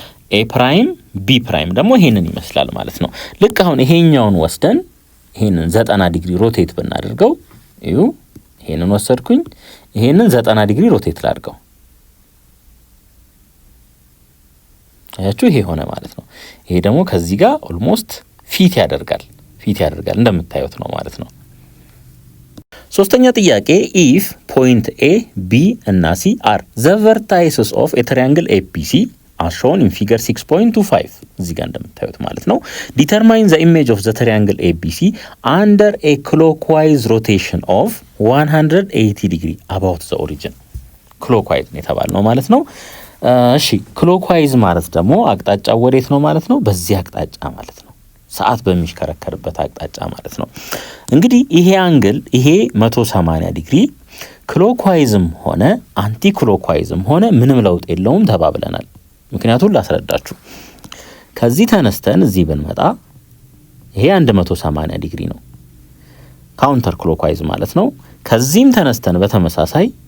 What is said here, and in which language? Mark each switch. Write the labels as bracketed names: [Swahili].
[Amharic] ኤ ፕራይም ቢ ፕራይም ደግሞ ይሄንን ይመስላል ማለት ነው። ልክ አሁን ይሄኛውን ወስደን ይሄንን 90 ዲግሪ ሮቴት ብናደርገው እዩ ይሄንን ወሰድኩኝ። ይሄንን 90 ዲግሪ ሮቴት ላድርገው። አያችሁ ይሄ ሆነ ማለት ነው። ይሄ ደግሞ ከዚህ ጋር ኦልሞስት ፊት ያደርጋል እንደምታዩት ነው ማለት ነው። ሶስተኛ ጥያቄ [English] if point A, B እና C are the vertices of a triangle ABC as shown in figure 6.25 [Amharic] እዚህ ጋር እንደምታዩት ማለት ነው [English] determine the image of the triangle ABC under a clockwise rotation of 180 degree about the origin clockwise [Amharic] ነው የተባልነው ማለት ነው። እሺ clockwise ማለት ደግሞ አቅጣጫው ወዴት ነው ማለት ነው? በዚህ አቅጣጫ ማለት ነው። ሰዓት በሚሽከረከርበት አቅጣጫ ማለት ነው። እንግዲህ ይሄ አንግል ይሄ 180 ዲግሪ ክሎክዋይዝም ሆነ አንቲ ክሎክዋይዝም ሆነ ምንም ለውጥ የለውም ተባብለናል። ምክንያቱም ላስረዳችሁ። ከዚህ ተነስተን እዚህ ብንመጣ ይሄ 180 ዲግሪ ነው ካውንተር ክሎክዋይዝ ማለት ነው። ከዚህም ተነስተን በተመሳሳይ